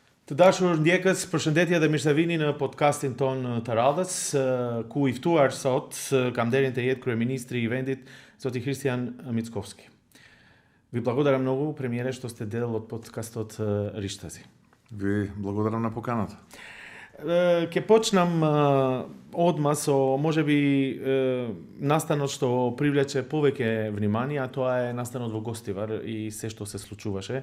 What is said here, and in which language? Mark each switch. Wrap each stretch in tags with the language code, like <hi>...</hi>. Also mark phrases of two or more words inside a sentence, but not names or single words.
<sq>Të dashur ndjekës, përshëndetje dhe mirësevini në podcastin ton të radhës, ku i ftuar sot kam nderin të jetë kryeministri i vendit, zoti Kristijan Mickovski.</sq> <mk>Ви благодарам много, премиере, што сте дел од подкастот Риштази. Ви благодарам на поканата. Ке почнам одма со можеби настанот што привлече повеќе внимание, а тоа е настанот во Гостивар и се што се случуваше.</mk>